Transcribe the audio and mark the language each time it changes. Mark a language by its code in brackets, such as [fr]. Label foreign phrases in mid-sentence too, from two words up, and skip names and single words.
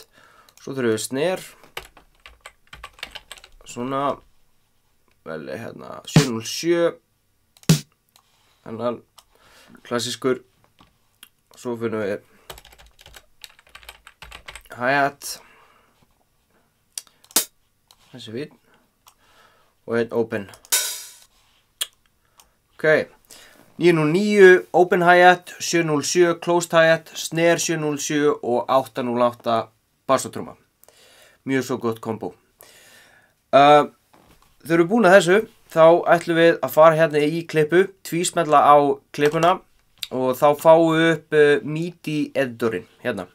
[is] Svo þurfum við snare, svona, velja hérna 707, hennan klassískur. Svo finnum við hi-hat, þessi fín, og einn open. Ok. 909, [en] open hi-hat, [is] 707, [en] closed hi-hat, [is] snare 707 og 808 bassatrúma. Mjög svo gott kombo. Þegar við erum búin að þessu, þá ætlum við að fara hérna í klippu, tvísmella á klippuna og þá fáum við upp MIDI editorinn hérna.